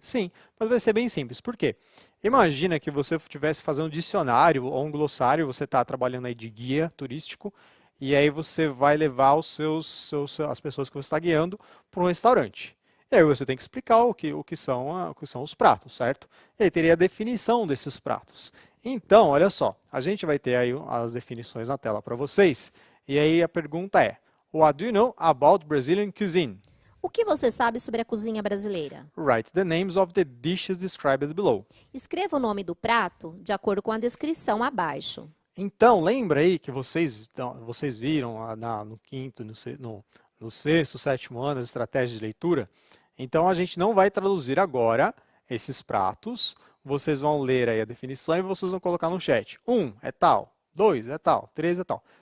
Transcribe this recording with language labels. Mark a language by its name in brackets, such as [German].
[Portuguese] Sim, mas vai ser bem simples. Por quê? Imagina que você estivesse fazendo um dicionário ou um glossário, você está trabalhando aí de guia turístico, e aí você vai levar as pessoas que você está guiando para um restaurante. E aí você tem que explicar o que são os pratos, certo? E aí teria a definição desses pratos. Então, olha só, a gente vai ter aí as definições na tela para vocês. [English] E aí a pergunta é: What do you know about Brazilian cuisine? [Portuguese] O que você sabe sobre a cozinha brasileira? [English] Write the names of the dishes described below. [Portuguese] Escreva o nome do prato de acordo com a descrição abaixo. Então, lembra aí que vocês viram no quinto, no sexto, sétimo ano as estratégias de leitura? Então, a gente não vai traduzir agora esses pratos. Vocês vão ler aí a definição e vocês vão colocar no chat. 1 é tal, 2 é tal, 3 é tal.